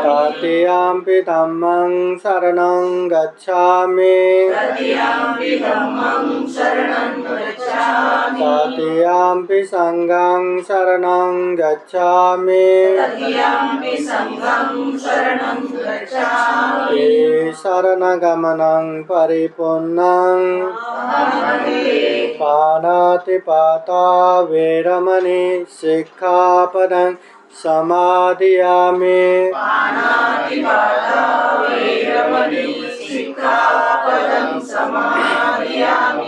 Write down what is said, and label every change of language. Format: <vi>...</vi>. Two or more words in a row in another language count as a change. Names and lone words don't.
<pi>तृतीयम्पि धम्मं शरणं गच्छामि तृतीयम्पि धम्मं शरणं गच्छामि तृतीयम्पि संघं शरणं गच्छामि तृतीयम्पि संघं शरणं गच्छामि ये शरणगमनं परिपूर्णं पानातिपाता वेरमणि सिक्खापदं समादियामि पानातिपाता वेरमणि सिक्खापदं समादियामि</pi>